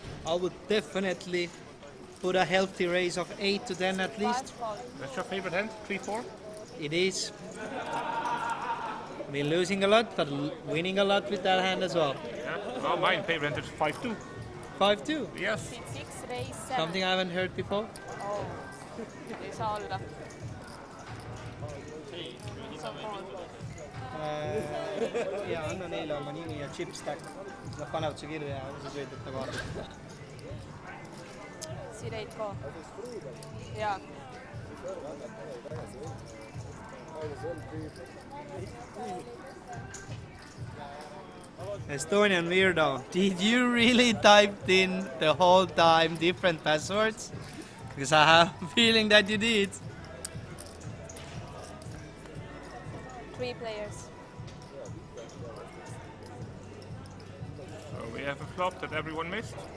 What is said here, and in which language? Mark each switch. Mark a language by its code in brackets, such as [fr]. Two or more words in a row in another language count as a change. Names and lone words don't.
[en] I would definitely put a healthy raise of 8 to 10 at least. That's your favorite hand? 3-4? It is. Been losing a lot, but winning a lot with that hand as well. Yeah. Well, my favorite hand is 5-2. 5-2. Yes. C6 raise 7. Something I haven't heard before. [et] Oh, ei saa olla. Se on fold. Ja, anna neile oma nimi ja chipstack. Nad panevad su kirja ja sa sööd ette kohe. C8 ko. Jaa. [en] Estonian weirdo, did you really type in the whole time different passwords? Because I have a feeling that you did. 3 players. So we have a flop that everyone missed.